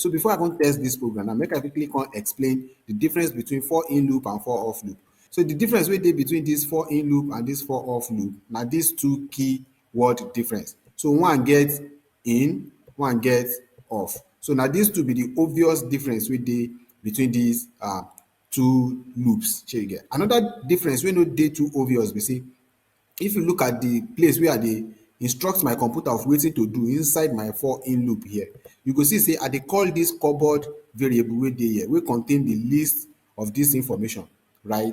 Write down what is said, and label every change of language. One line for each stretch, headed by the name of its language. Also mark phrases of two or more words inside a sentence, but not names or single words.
Nigerian Pidgin: So before I come test this program now, make I quickly come explain the difference between for in loop and for off loop. So the difference wey dey between this for in loop and this for off loop na these two key word difference. So one get in, one get off. So na these two be the obvious difference wey dey between these two loops. Shey you get? Another difference wey no dey too obvious be say if you look at the place where I dey instruct my computer of wetin to do inside my for in loop here, you go see say I dey call this cupboard variable wey dey here wey contain the list of this information, right?